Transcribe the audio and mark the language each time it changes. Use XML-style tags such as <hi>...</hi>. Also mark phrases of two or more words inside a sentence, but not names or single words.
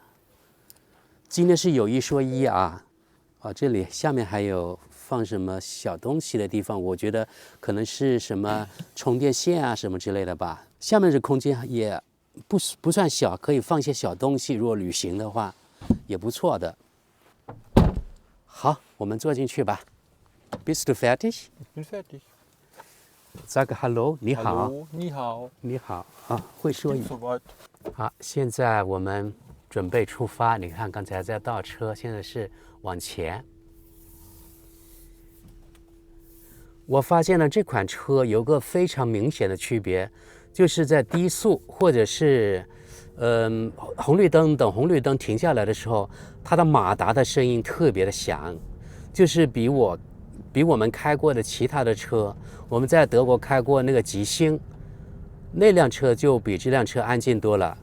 <zh>今天是有一说一啊，这里下面还有放什么小东西的地方，我觉得可能是什么充电线啊什么之类的吧。下面这空间也不算小，可以放一些小东西，如果旅行的话也不错的。好，我们坐进去吧。</zh> <de>Bist du fertig? Ich bin fertig. Sag Hallo，</de> <zh>你好。 Hallo，你好。你好啊，会说语。</zh> <de>Soweit。</de> <zh>好，现在我们准备出发。你看，刚才在倒车，现在是往前。我发现了这款车有个非常明显的区别，就是在低速或者是红绿灯等红绿灯停下来的时候，它的马达的声音特别的响，就是比我们开过的其他的车，我们在德国开过那个极星，那辆车就比这辆车安静多了。</zh>